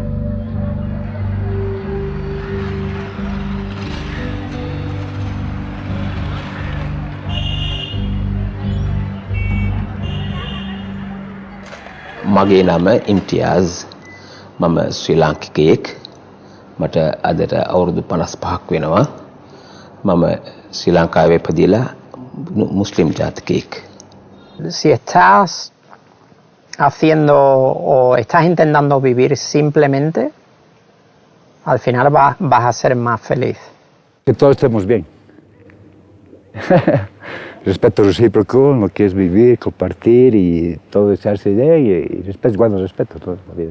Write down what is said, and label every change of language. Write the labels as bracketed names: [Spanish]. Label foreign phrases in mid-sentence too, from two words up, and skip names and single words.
[Sinhala] මගේ නම ඉම්තියාස්. මම ශ්‍රී ලාංකිකයෙක්. මට අදට අවුරුදු 55ක් වෙනවා. මම ශ්‍රී ලංකාවේ ඉපදිලා මුස්ලිම් ජාතිකයෙක්. [Spanish] Si estás haciendo o estás intentando vivir simplemente, al final vas a ser más feliz. Que todos estemos bien. Respeto recíproco, lo que es vivir, compartir y todo desearse idea y respeto, bueno, respeto toda la vida.